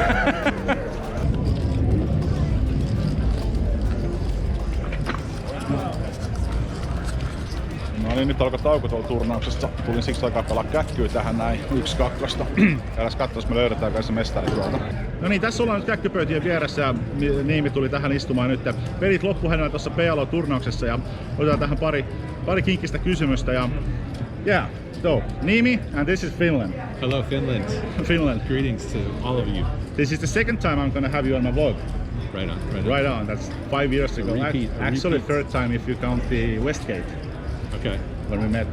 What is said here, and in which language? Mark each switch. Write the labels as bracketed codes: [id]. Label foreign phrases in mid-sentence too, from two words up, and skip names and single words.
[fi] No niin, nyt alkoi tauko tuolla turnauksessa. Tulin siksi aikaa pelaa käkkyä tähän näin 1-2. Käydään katsoa, jos me löydetään se mestari tuolta. No niin, tässä ollaan nyt käkkypöytien vieressä ja Niimi tuli tähän istumaan nyt. Pelit loppu hänellä tuossa PLO-turnauksessa ja otetaan tähän pari kinkkistä kysymystä. [en] Ja yeah, so Niimi, and this is Finland. Hello, Finland. Finland. Greetings to all of you. This is the second time I'm gonna have you on my vlog. Right on, right on. Right on, that's 5 years ago. Actually, repeat. third time if you count the Westgate, Okay. when we met.